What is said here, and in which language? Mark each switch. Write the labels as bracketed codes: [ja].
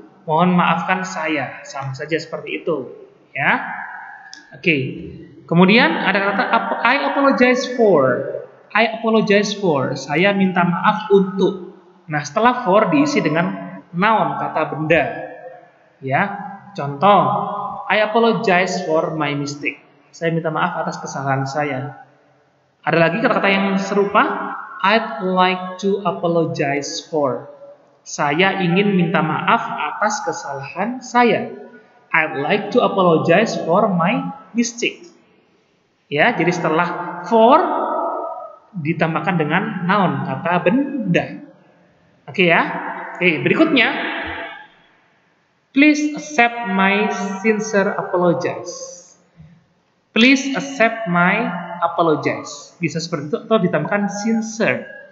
[id] Mohon maafkan saya. Sama saja seperti itu. Ya. Oke. Kemudian ada kata [en] I apologize for. I apologize for. [id] Saya minta maaf untuk. Nah, setelah for diisi dengan noun, kata benda. Ya. [en] Contoh, I apologize for my mistake. [id] Saya minta maaf atas kesalahan saya. Ada lagi kata-kata yang serupa. [en] I'd like to apologize for. [id] Saya ingin minta maaf atas kesalahan saya. [en] I'd like to apologize for my mistake. [id] Ya, jadi setelah for ditambahkan dengan noun, kata benda. Oke ya. Oke, berikutnya. [en] Please accept my sincere apologies. Please accept my apologize. [id] Bisa seperti itu atau ditambahkan sincere.